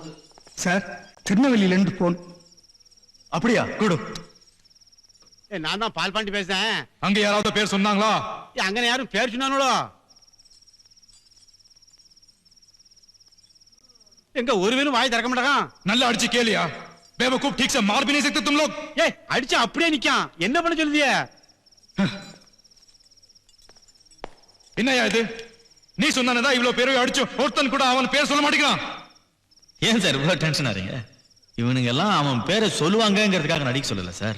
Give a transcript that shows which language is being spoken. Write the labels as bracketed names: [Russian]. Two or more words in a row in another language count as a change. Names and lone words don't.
[Tamil] சார், திருநெல்வேலியில இருந்து போன். அப்படியா? குடு. நான் தான் பால் பாண்டி பேசுறேன். அங்க யாராவது பேர் சொன்னாங்களா? அங்க யாரும் பேர் சொன்னாங்களோ? எங்க ஒருவேளும் வாய் திறக்க மாட்டாங்க. நல்லா அடிச்சு கேளியா? [Hindi] बेवकूफ ठीक से मार भी नहीं सकते तुम लोग. [Tamil] ஏய் அடிச்சு அப்படியே நிக்கான். என்ன பண்ண சொல்லுதியே? என்னையா இது? நீ சொன்னனதா இவ்ளோ பேரை அடிச்சு ஒருத்தன் கூட அவன் பேர் சொல்ல மாட்டேங்கிறான். ஏன் சார் இவ்வளவு டென்ஷன் ஆறீங்க? இவனுங்க எல்லாம் அவன் பேரை சொல்லுவாங்கங்கிறதுக்காக நடிக்க சொல்லல சார்.